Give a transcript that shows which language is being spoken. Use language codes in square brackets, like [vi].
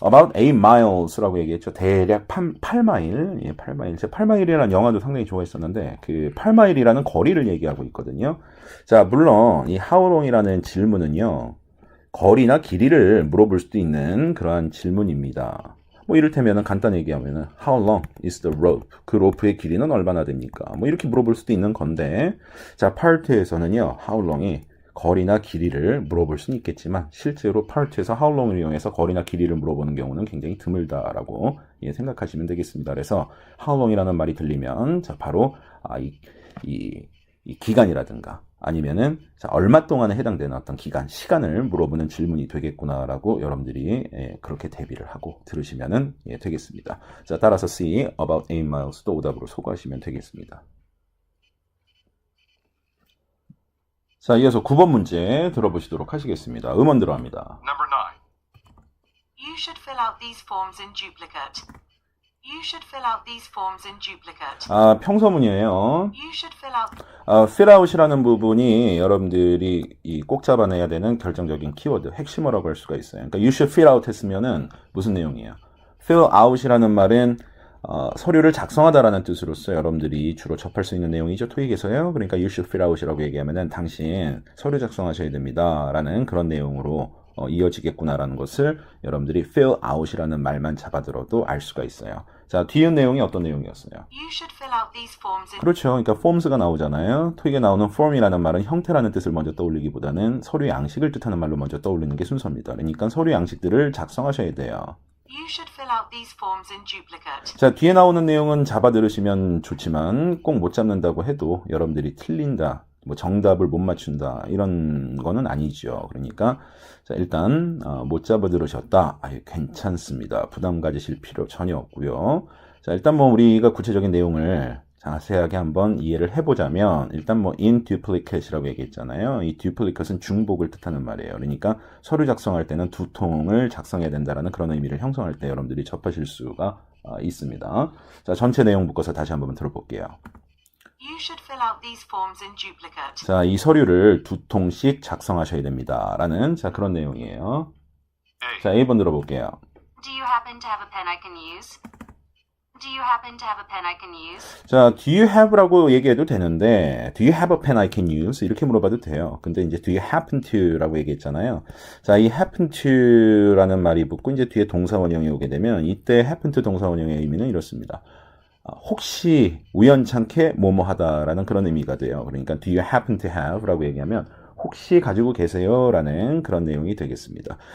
[en] About 8 miles [ko] 라고 얘기했죠. 대략 8마일. 예, 8마일. 제가 8마일이라는 영화도 상당히 좋아했었는데 그 8마일이라는 거리를 얘기하고 있거든요. 자, 물론 이 how long이라는 질문은요. 거리나 길이를 물어볼 수도 있는 그러한 질문입니다. 뭐 이를테면 간단히 얘기하면 [en] How long is the rope? [ko] 그 로프의 길이는 얼마나 됩니까? 뭐 이렇게 물어볼 수도 있는 건데 자, 파트에서는요. How long이 거리나 길이를 물어볼 수는 있겠지만 실제로 파트에서 how long을 이용해서 거리나 길이를 물어보는 경우는 굉장히 드물다라고 생각하시면 되겠습니다. 그래서 how long이라는 말이 들리면 자 바로 이 기간이라든가 아니면은 자, 얼마 동안에 해당되는 어떤 기간, 시간을 물어보는 질문이 되겠구나라고 여러분들이 그렇게 대비를 하고 들으시면 되겠습니다. 자, 따라서 C, [en] about 8 miles [ko] 도 오답으로 소거하시면 되겠습니다. 자, 이어서 9번 문제 들어보시도록 하시겠습니다. 음원 들어갑니다. [en] Number 9. You should fill out these forms in duplicate. You should fill out these forms in duplicate. [ko] 평서문이에요. [en] You should fill out. [ko] fill out이라는 부분이 여러분들이 꼭 잡아내야 되는 결정적인 키워드, 핵심어라고 할 수가 있어요. 그러니까 [en] you should fill out [ko] 했으면은 무슨 내용이에요? fill out이라는 말은 서류를 작성하다라는 뜻으로서 여러분들이 주로 접할 수 있는 내용이죠. 토익에서요. 그러니까 [en] you should fill out [ko] 이라고 얘기하면은 당신 서류 작성하셔야 됩니다라는 그런 내용으로 이어지겠구나라는 것을 여러분들이 fill out이라는 말만 잡아들어도 알 수가 있어요. 자, 뒤에 내용이 어떤 내용이었어요? [en] You should fill out these forms in. [ko] 그렇죠. 그러니까 forms가 나오잖아요. 토익에 나오는 form이라는 말은 형태라는 뜻을 먼저 떠올리기보다는 서류 양식을 뜻하는 말로 먼저 떠올리는 게 순서입니다. 그러니까 서류 양식들을 작성하셔야 돼요. [en] You should fill out these forms in duplicate. [ko] 자, 뒤에 나오는 내용은 잡아 들으시면 좋지만 꼭 못 잡는다고 해도 여러분들이 틀린다, 뭐 정답을 못 맞춘다 이런 거는 아니죠. 그러니까 자, 일단 못 잡아 들으셨다. 괜찮습니다. 부담 가지실 필요 전혀 없고요. 자, 일단 뭐 우리가 구체적인 내용을 자세하게 한번 이해를 해보자면 일단 뭐 in duplicate이라고 얘기했잖아요. 이 duplicate은 중복을 뜻하는 말이에요. 그러니까 서류 작성할 때는 두 통을 작성해야 된다라는 그런 의미를 형성할 때 여러분들이 접하실 수가 있습니다. 자, 전체 내용 묶어서 다시 한번 들어볼게요. [en] You should fill out these forms in duplicate. [ko] 자, 이 서류를 두 통씩 작성하셔야 됩니다. 라는 자, 그런 내용이에요. [en] A. [ko] 자, 1번 들어볼게요. [en] Do you happen to have a pen I can use? Do you happen to have a pen I can use? 자, do you have라고 [ko] 얘기해도 되는데 [en] do you have a pen I can use? [ko] 이렇게 물어봐도 돼요. 근데 이제 [en] do you happen to [ko] 라고 얘기했잖아요. 자, 이 happen to라는 말이 붙고 이제 뒤에 동사원형이 오게 되면 이때 happen to 동사원형의 의미는 이렇습니다. 혹시 우연찮게 뭐뭐 하다라는 그런 의미가 돼요. 그러니까 [en] do you happen to have [ko] 라고 얘기하면 혹시 가지고 계세요라는 그런 내용이 되겠습니다.